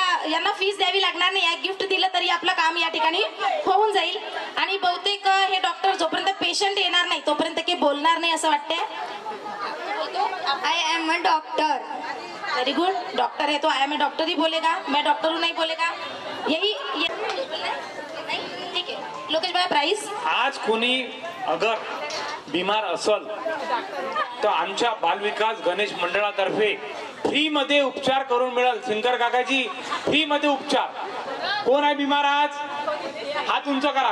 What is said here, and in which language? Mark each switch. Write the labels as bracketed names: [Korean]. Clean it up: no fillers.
[Marathi] यांना फीस द्यावी लागणार नाही. एक गिफ्ट दिलं तरी आपलं काम या ठिकाणी होऊन जाईल. आणि बहुतेक हे डॉक्टर जोपर्यंत पेशंट येणार नाही तोपर्यंत काही बोलणार नाही असं वाटतंय. [English] I am a doctor. Very good. [Hindi] Doctor है तो [English] I am a doctor [Hindi] ही बोलेगा, मैं डॉक्टर हूँ नहीं बोलेगा. यही ठीक है. लोकेश भाई प्राइस. [Marathi] आज कोणी अगर बिमार असल तर आमच्या बालविकास गणेश मंडळातर्फे फ्री मध्ये उपचार करून मिळेल. सिंगर काकाजी फ्री मध्ये उपचार. कोण आहे बिमार आज? हात उंच करा.